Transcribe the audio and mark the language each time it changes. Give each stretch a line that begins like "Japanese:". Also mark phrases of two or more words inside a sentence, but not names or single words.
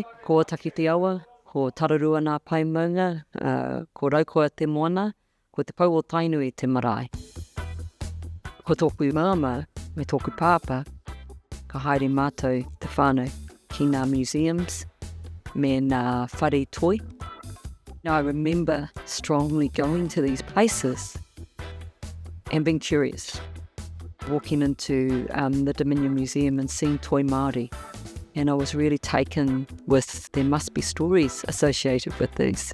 Māori: Ko Takiti Awa, ko Tararua nā pai maunga, ko Raukawa te moana, ko te pau o Tainui te marae. Ko tōku māma, me tōku pāpa, ka haere mātou te whānau ki ngā museums, me ngā whare toi.
English: Now, I remember strongly going to these places and being curious. Walking into the Dominion Museum and seeing
Māori: toi Māori,
English: and I was really taken with there must be stories associated with these.